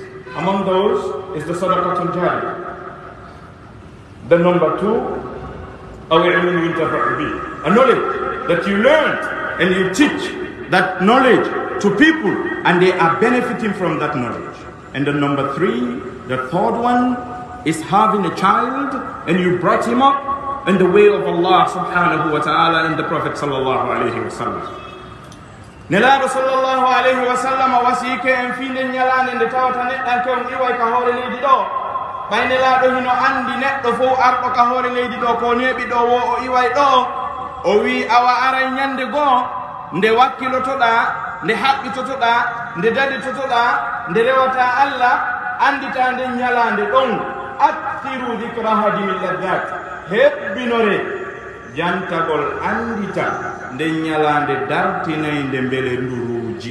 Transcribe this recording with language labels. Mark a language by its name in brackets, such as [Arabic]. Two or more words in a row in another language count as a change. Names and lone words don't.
[English] Among those is the [Arabic] صدقة جارية. [English] The number two, a knowledge that you learned and you teach that knowledge to people and they are benefiting from that knowledge. And the number three, the third one, is having a child and you brought him up in the way of [Arabic] الله سبحانه وتعالى [English] and the Prophet [Arabic] صلى الله عليه وسلم. [Fula] Nelaɗo [Arabic] صلى الله عليه وسلم [Fula] wasiike en fiinde ñalande nde tawata neɗɗanke on iway ka hoore leydi ɗo. ɓay nelaɗo hino andi neɗɗo fof arɗo ka hoore leydi ɗo ko neeɓi ɗo wo o iway ɗo, o wi awa aray ñande goo nde wakkilotoɗa, nde haɓɓitotoɗa, nde daditotoɗa, nde rewata Allah, andita nde ñalande ɗon [Arabic] أكثروا ذكر هادم اللذات, [Fula] heɓɓinore jantagol andita nde ñalande dartinayde mbele nduruji.